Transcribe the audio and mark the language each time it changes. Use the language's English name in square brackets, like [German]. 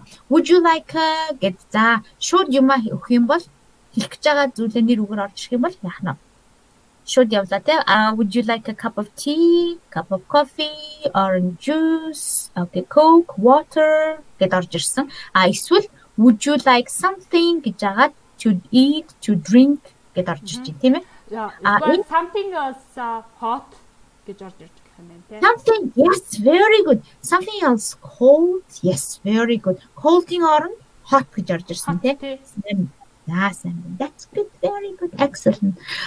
[English] Would you like [Mongolian] шууд юмаа өгөх юм бол хэлэх гэж байгаа зүйлээ нэр үгээр орж ирэх юм бол яах нь? Шууд явлаа те. [English] Would you like a cup of tea, cup of coffee, orange juice, okay, Coke, water [Mongolian] гэд орж ирсэн. Эсвэл [English] would you like something [Mongolian] гэж байгаа [English] to eat, to drink [Mongolian] гэд орж ирж байна тийм ээ? [English] Something else hot [Mongolian] гэж орж ирж гэх юм байна те. [English] Something, yes, very good. Something else cold, yes, very good. [Mongolian] Cold-ийн оронд hot гэж орж ирсэн те. [English] That's good, very good, excellent.